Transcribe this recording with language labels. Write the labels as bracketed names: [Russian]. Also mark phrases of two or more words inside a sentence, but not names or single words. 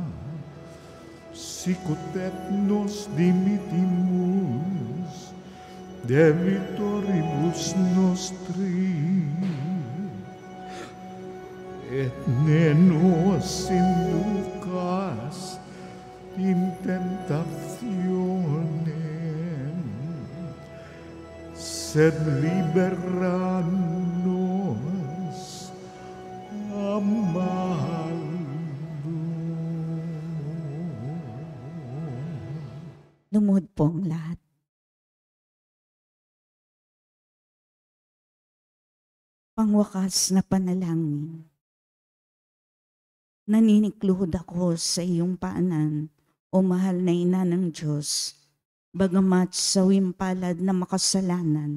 [Latin] sicut et nos dimitimus debitoribus nostri, et ne nos inducas in tentationem, sed libera nos a malo. [Filipino] Lumuhod po ang lahat. Pangwakas na panalangin. Naninikluhod ako sa iyong paanan, o mahal na ina ng Diyos, bagamat sa wimpalad na makasalanan.